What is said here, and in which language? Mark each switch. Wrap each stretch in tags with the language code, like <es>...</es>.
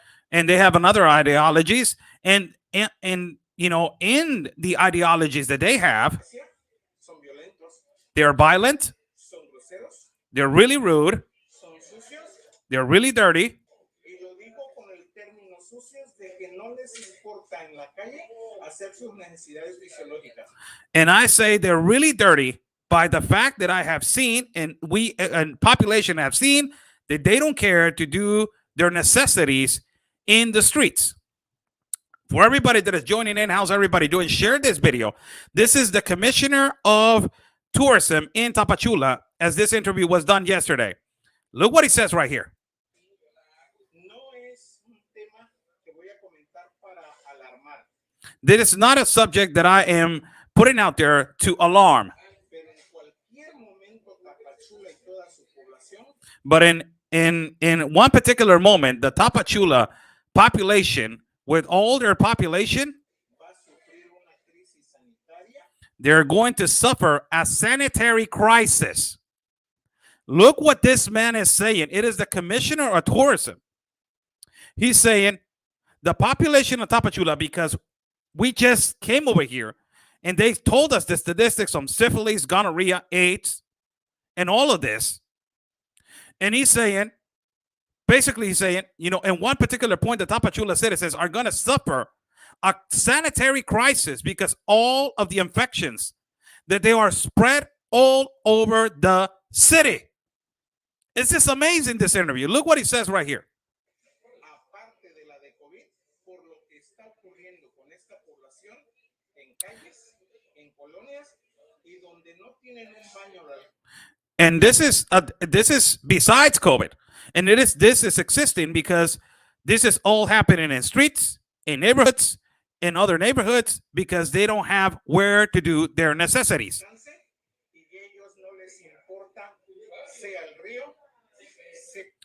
<en>And they have another ideologies. And in the ideologies that they have, they are violent, They're really rude.</en> <es>son sucios,</es> <en>They're really dirty.</en> <es>y lo digo con el término sucios de que no les importa en la calle hacer sus necesidades fisiológicas.</es> <en>And I say they're really dirty by the fact that I have seen, and we and population have seen, that they don't care to do their necessities in the streets. For everybody that is joining in, how's everybody doing? Share this video. This is the Commissioner of Tourism in Tapachula, as this interview was done yesterday. Look what he says right here.</en> <es>No es un tema que voy a comentar para alarmar,</es> <en>This is not a subject that I am putting out there to alarm,</en> <es>pero en cualquier momento Tapachula y toda su población</es> <en>but in one particular moment, the Tapachula population, with all their population,</en> <es>va a sufrir una crisis sanitaria</es> <en>they're going to suffer a sanitary crisis. Look what this man is saying. It is the Commissioner of Tourism. He's saying the population of Tapachula, because we just came over here and they told us the statistics on syphilis, gonorrhea, AIDS, and all of this. And he's saying, basically he's saying, you know, in one particular point, the Tapachula citizens are going to suffer a sanitary crisis because all of the infections that they are spread all over the city. It's just amazing, this interview. Look what he says right here.</en> <es>aparte de la de COVID, por lo que está ocurriendo con esta población en calles, en colonias y donde no tienen un baño real.</es> <en>And this is besides COVID, and this is existing because this is all happening in streets, in neighborhoods, in other neighborhoods, because they don't have where to do their necessities.</en> <es>Y ellos no les importa sea el río, sea</es>